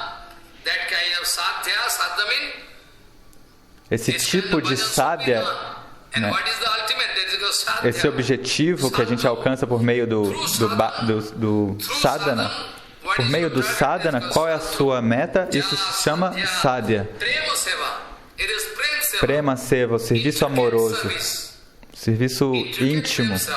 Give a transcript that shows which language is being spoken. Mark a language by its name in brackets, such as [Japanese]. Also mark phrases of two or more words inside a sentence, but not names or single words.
[Portuguese] Esse tipo de sadhya, esse objetivo que a gente alcança por meio do sadhana, por meio do sadhana, qual é a sua meta? Isso se chama sadhya. [Sanskrit] Prema Seva, [Portuguese] o serviço amoroso, serviço íntimo.